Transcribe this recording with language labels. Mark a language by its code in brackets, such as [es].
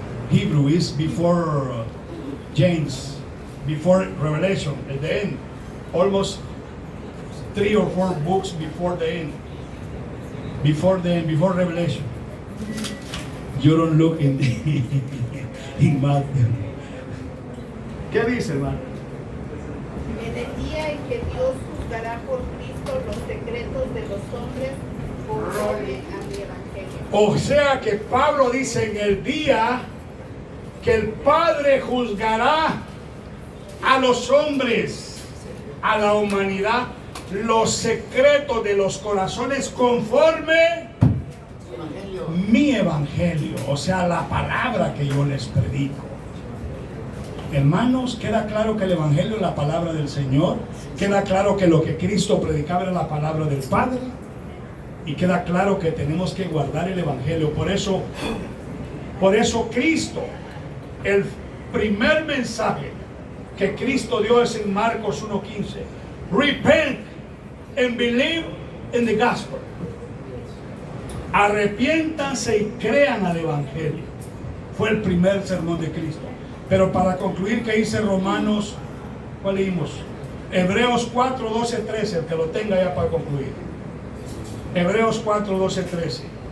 [en] Hebrew is before James, before Revelation, at the end. Almost 3 or 4 books before the end. Before Revelation. You don't look in Matthew. [es] ¿Qué dice, hermano? En el día en que Dios juzgará por Cristo secretos de los hombres conforme a mi evangelio. O sea que Pablo dice en el día que el Padre juzgará a los hombres, a la humanidad, los secretos de los corazones conforme mi evangelio, o sea, la palabra que yo les predico. Hermanos, queda claro que el evangelio es la palabra del Señor, queda claro que lo que Cristo predicaba era la palabra del Padre, y queda claro que tenemos que guardar el evangelio. Por eso Cristo, el primer mensaje que Cristo dio es en Marcos 1:15. [en] Repent and believe in the gospel. [es] Arrepiéntanse y crean al evangelio. Fue el primer sermón de Cristo. Pero para concluir, ¿qué dice Romanos? ¿Cuál leímos? Hebreos 4, 12, 13. El que lo tenga ya para concluir. Hebreos 4, 12, 13.